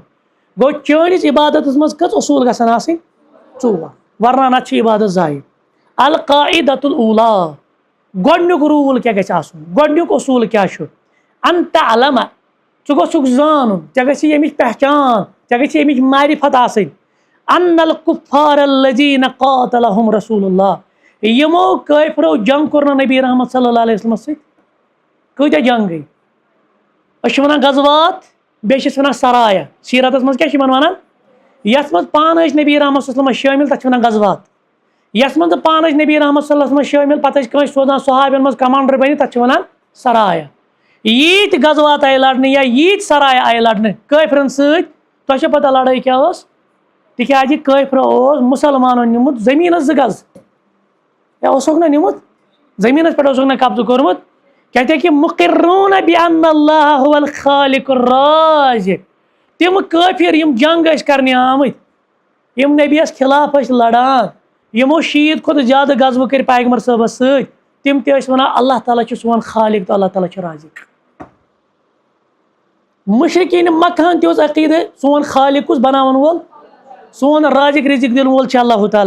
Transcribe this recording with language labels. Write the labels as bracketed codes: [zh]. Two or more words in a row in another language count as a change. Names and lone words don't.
[ks] گوٚو چٲنِس عبادتس منٛز کٔژ اصوٗل گژھن آسٕنۍ 4 ورنہ نتہٕ چھِ عبادت ضایع. [ar] القاعدۃ الاولیٰ [ks] گۄڈنیُک روٗل کیٛاہ گژھِ آسُن گۄڈنیُک اصوٗل کیٛاہ چھُ [ar] ان تعلم [ks] ژٕ گوٚژھُکھ زانُن ژےٚ گژھی ییٚمِچ پہچان ژےٚ گژھی ییٚمِچ معرفت آسٕنۍ [ar] ان الکفار الذین قاتلہم رسول اللہ [ks] یمو کٲفرو جنگ کوٚر نہٕ نبی رحمت [ar] صلی اللہ علیہ وسلمس [ks] سۭتۍ. کۭتیاہ جنگ گٔے أسۍ چھِ ونان غزوات بیٚیہِ چھِس ونان سرایا. سیرتس منٛز کیٛاہ چھِ یِمن ونان یتھ منٛز پانہٕ ٲسۍ نبی رحمت [ar] صلی اللہ علیہ وسلم [ks] شٲمِل تتھ چھِ ونان غزوات. یتھ منٛز پانہٕ ٲسۍ نبی رحمت [ar] صلی اللہ علیہ وسلم [ks] شٲمِل پتہٕ ٲسۍ کٲنٛسہِ سوزان صحابین منٛز کمانڈر بٔنِتھ تتھ چھِ ونان سرایا. ییٖتۍ غزوات آیہِ لڑنہٕ یا ییٖتۍ سرایا آیہِ لڑنہٕ کٲفرن سۭتۍ تۄہہِ چھو پتہ لڑٲے کیٛاہ ٲس تِکیٛازِ کٲفرو اوس مُسلمانو نیوٗمُت زٔمیٖنس 2 گز یا اوسُکھ نہ نیوٗمُت زٔمیٖنس پٮ۪ٹھ اوسُکھ نہ قبضہٕ کوٚرمُت کیٛازِ [ar] مُقِرُّونَ بِأَنَّ اللَّهَ هُوَ الْخَالِقُ الرَّازِقُ. [ks] تِم کٲفر یِم جنگ ٲسۍ کرنہِ آمٕتۍ یِم نبی یس خلاف ٲسۍ لڑان یمو 100 کھۄتہٕ زیادٕ غزوٕ کٔرۍ پیغمبر صٲبس سۭتۍ تِم تہِ ٲسۍ ونان اللہ تعالیٰ چھُ سون خالق تہٕ اللہ تعالیٰ چھُ رازق. مشرقیٖن مکہن تہِ اوس عقیٖدٕ سون خالق کُس بناون وول سون رازق رزق دِنہٕ وول چھُ اللہ تعالیٰ.